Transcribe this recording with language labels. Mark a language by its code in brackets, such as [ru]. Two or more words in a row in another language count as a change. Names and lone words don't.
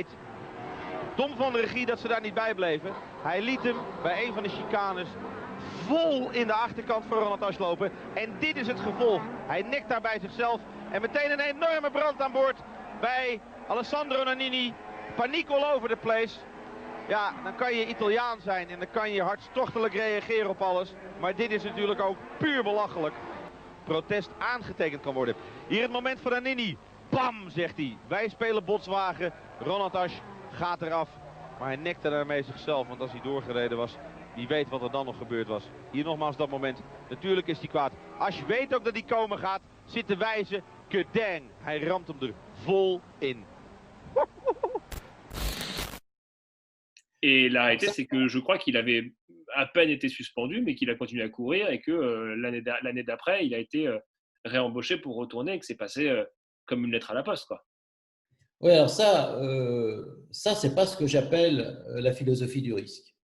[nl] Dom van de regie dat ze daar niet bij bleven. Hij liet hem bij een van de chicanes vol in de achterkant voor Ronald Asch lopen. En dit is het gevolg. Hij nekt daar bij zichzelf. En meteen een enorme brand aan boord bij Alessandro Nannini. Paniek [en] all over the place. [nl] Ja, dan kan je Italiaan zijn en dan kan je hartstochtelijk reageren op alles. Maar dit is natuurlijk ook puur belachelijk. Protest aangetekend kan worden. Hier het moment van Nannini. Bam, zegt hij. Wij spelen botswagen. Ronald Asch gaat eraf. Maar hij nekte daarmee zichzelf. Want als hij doorgereden was, wie weet wat er dan nog gebeurd was. Hier nogmaals dat moment. Natuurlijk is hij kwaad. Asch weet ook dat hij komen gaat. Zit te wijzen. Kedang. Hij ramt hem er vol in. [fr] Et la réalité, c'est que je crois qu'il avait à peine été suspendu, mais qu'il a continué à courir et que l'année d'après, il a été réembauché pour retourner et que c'est passé comme une lettre à la poste, quoi. Oui, alors ça c'est pas ce que j'appelle la philosophie du risque.